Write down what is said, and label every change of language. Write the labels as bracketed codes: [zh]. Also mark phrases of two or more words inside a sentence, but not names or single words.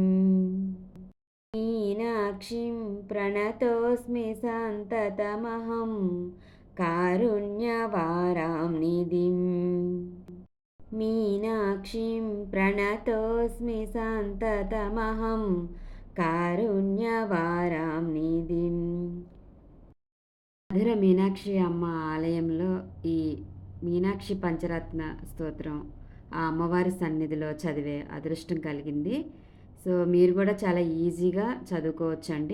[sa] मीनाक्षीं प्रणतोऽस्मि सन्ततमहं कारुण्यवारां निधिं मीनाक्षीं प्रणतोऽस्मि सन्ततमहं కారుణ్యవారాం నిధిం. [te] మధుర మీనాక్షి అమ్మ ఆలయంలో ఈ మీనాక్షి పంచరత్న స్తోత్రం ఆ అమ్మవారి సన్నిధిలో చదివే అదృష్టం కలిగింది. సో మీరు కూడా చాలా ఈజీగా చదువుకోవచ్చండి.